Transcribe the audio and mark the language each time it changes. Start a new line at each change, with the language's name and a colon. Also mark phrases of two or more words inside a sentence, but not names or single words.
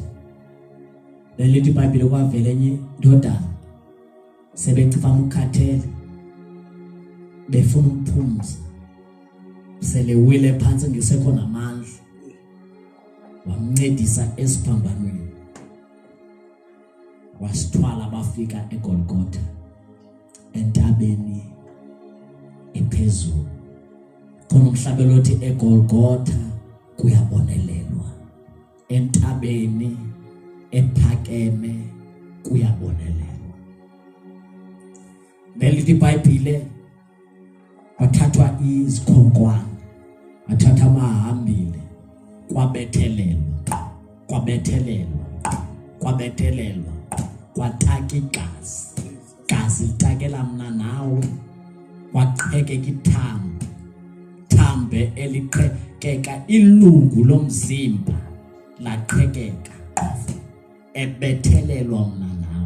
Xhosa: Lelithi iBhayibhile kwavela enye indodana sebecifa ukhathele befuna ukuphumza sele wile phansi ngisekho namandla wamncedisa esiphambanweni wasithwala bafika eGolgotha entabeni ephezulu. Khona umhlabelo othi eGolgotha kuyabonelelwa, entabeni ephakeme kuyabonelelwa. Lelithi iBhayibhile wathathwa izikhonkwane, wathatha amahambile, kwabethelelwa, kwataka igazi, gazi litakela mna nawe, kwaqhekeka ithambo, thambe eliqhekeka ilungu lomzimba laqhekeka, ebethelelwa mna nawe.